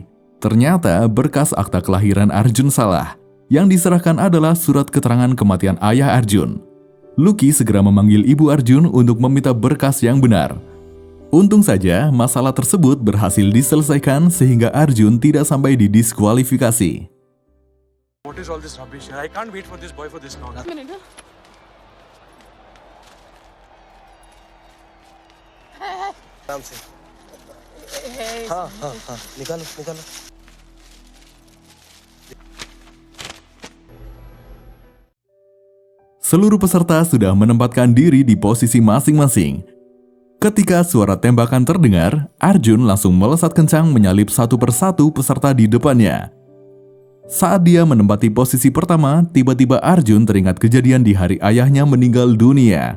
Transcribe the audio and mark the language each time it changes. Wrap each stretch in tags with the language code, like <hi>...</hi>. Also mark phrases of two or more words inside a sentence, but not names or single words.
<id>Ternyata berkas akta kelahiran Arjun salah. Yang diserahkan adalah surat keterangan kematian ayah Arjun. Lucky segera memanggil ibu Arjun untuk meminta berkas yang benar. Untung saja masalah tersebut berhasil diselesaikan sehingga Arjun tidak sampai didiskualifikasi.</id> <en>What is all this rubbish? I can't wait for this boy for this long.</en> <hi>आराम से हाँ हाँ हाँ निकालो निकालो</hi> <id>Seluruh peserta sudah menempatkan diri di posisi masing-masing. Ketika suara tembakan terdengar, Arjun langsung melesat kencang menyalip satu persatu peserta di depannya. Saat dia menempati posisi pertama, tiba-tiba Arjun teringat kejadian di hari ayahnya meninggal dunia.</id>